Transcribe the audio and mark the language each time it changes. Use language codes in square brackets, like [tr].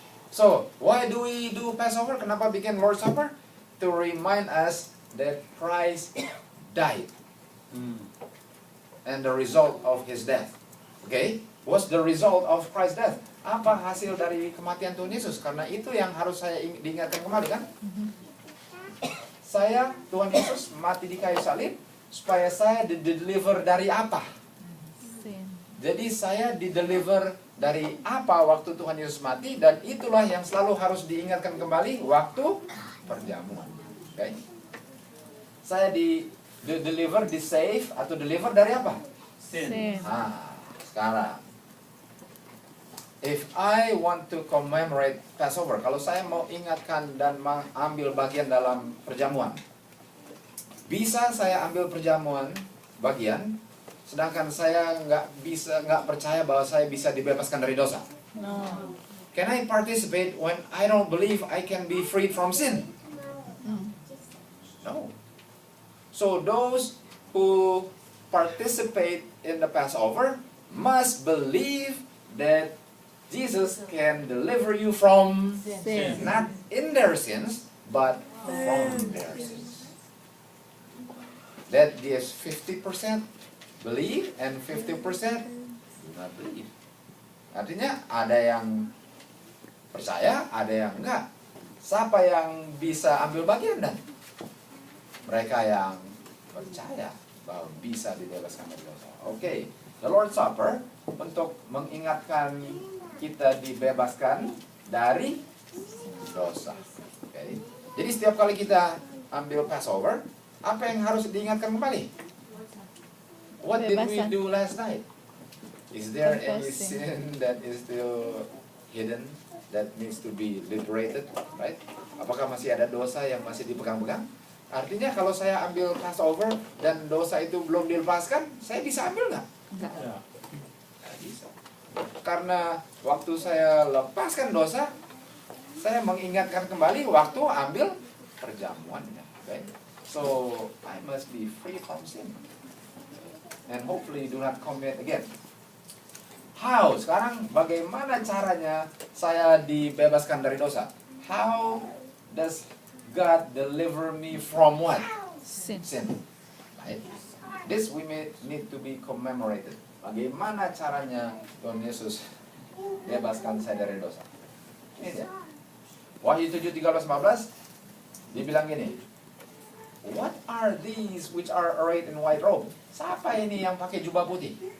[en] So, why do we do Passover? [id] Kenapa bikin Lord's Supper? [en] To remind us that Christ died and the result of His death. Okay? What's the result of Christ's death? [id] Apa hasil dari kematian Tuhan Yesus? Karena itu yang harus saya diingatkan kembali kan? Tuhan Yesus mati di kayu salib supaya saya di-deliver dari apa? [en] sin. [id] Jadi saya di-deliver dari apa waktu Tuhan Yesus mati, dan itulah yang selalu harus diingatkan kembali waktu perjamuan. Okay? Saya di-deliver, di-save atau deliver dari apa? [en] Sin. [id] Sekarang [en] if I want to commemorate Passover, [id] kalau saya mau ingatkan dan mengambil bagian dalam perjamuan, bisa saya ambil perjamuan bagian, sedangkan saya nggak percaya bahwa saya bisa dibebaskan dari dosa. [en] No. Can I participate when I don't believe I can be freed from sin? No. So those who participate in the Passover must believe that Jesus can deliver you from Sin. not in their sins, but from their sins. That gives 50% believe and 50% do not believe. [id] Artinya ada yang percaya, ada yang enggak. Siapa yang bisa ambil bagian dan? Mereka yang percaya bahwa bisa dibebaskan dari dosa. Oke, the Lord's Supper untuk mengingatkan kita dibebaskan dari dosa. Oke. Jadi setiap kali kita ambil Passover, apa yang harus diingatkan kembali? [en] What did we [id] Kebebasan. [en] do last night? Is there any Confessing. sin that is still hidden that needs to be liberated, right? [id] Apakah masih ada dosa yang masih dipegang-pegang? Artinya kalau saya ambil Passover dan dosa itu belum dilepaskan, saya bisa ambil nggak? Enggak. Nggak bisa. Karena waktu saya lepaskan dosa, saya mengingatkan kembali waktu ambil perjamuannya. [en] Okay? So I must be free from sin and hopefully do not commit again. How? [id] Sekarang bagaimana caranya saya dibebaskan dari dosa? [en] How does God deliver me from what? Sin. Sin. Right? This we may need to be commemorated. [id] Bagaimana caranya Tuhan Yesus bebaskan saya dari dosa? Ini dia. Wahyu 7:13-14 dibilang gini, [en] what are these which are arrayed in white robe? [id] Siapa ini yang pakai jubah putih?